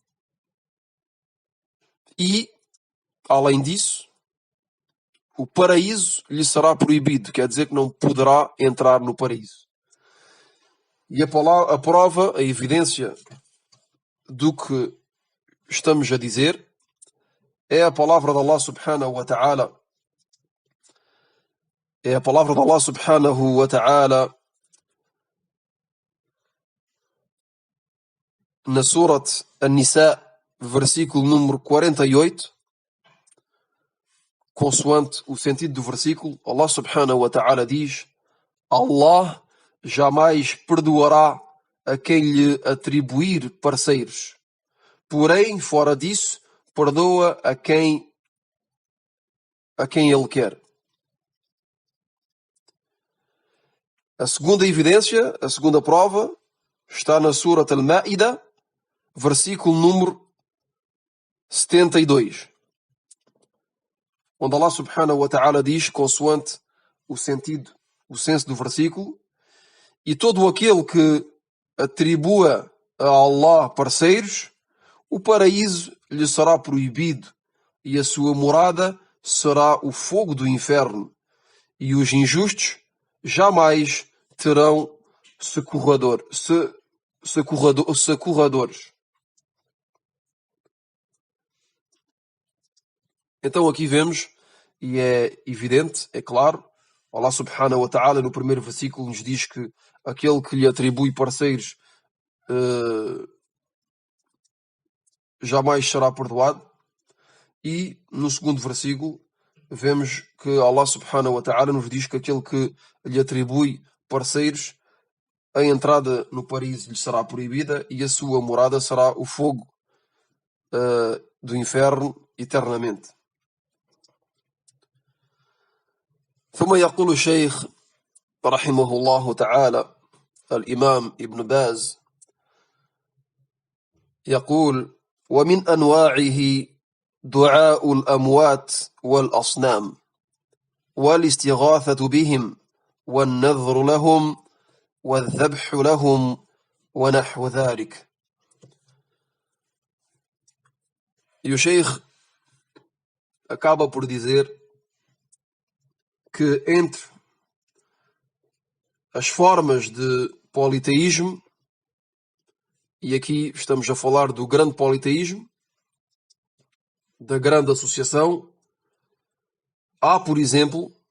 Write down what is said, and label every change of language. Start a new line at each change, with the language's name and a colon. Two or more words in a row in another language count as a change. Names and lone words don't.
Portuguese: E, além disso, o paraíso lhe será proibido, quer dizer que não poderá entrar no paraíso. E a prova, a evidência do que estamos a dizer é a palavra de Allah
Arabic: سبحانه وتعالى.
Portuguese: É a palavra de Allah
Arabic: سبحانه وتعالى
Portuguese: na Surat An-Nisa, versículo número 48, consoante o sentido do versículo. Allah
Arabic: سبحانه وتعالى
Portuguese: diz: Allah jamais perdoará a quem lhe atribuir parceiros. Porém, fora disso, perdoa a quem ele quer. A segunda evidência, a segunda prova, está na Surat Al-Ma'ida, versículo número 72. Onde Allah
Arabic: سبحانه وتعالى
Portuguese: diz, consoante o senso do versículo: e todo aquele que atribua a Allah parceiros, o paraíso lhe será proibido e a sua morada será o fogo do inferno, e os injustos jamais terão socorredores. Então aqui vemos, e é evidente, é claro, Allah
Arabic: سبحانه وتعالى
Portuguese: no primeiro versículo nos diz que aquele que lhe atribui parceiros jamais será perdoado. E no segundo versículo vemos que Allah
Arabic: سبحانه وتعالى
Portuguese: nos diz que aquele que lhe atribui parceiros, a entrada no paraíso lhe será proibida e a sua morada será o fogo do inferno eternamente.
Arabic: ثم يقول الشيخ رحمه الله تعالى الإمام ابن باز يقول: ومن أنواعه دعاء الأموات والأصنام والاستغاثة بهم والنذر لهم والذبح لهم ونحو ذلك.
Portuguese: E o Sheikh acaba por dizer que entre as formas de politeísmo, e aqui estamos a falar do grande politeísmo, da grande associação, há, por exemplo,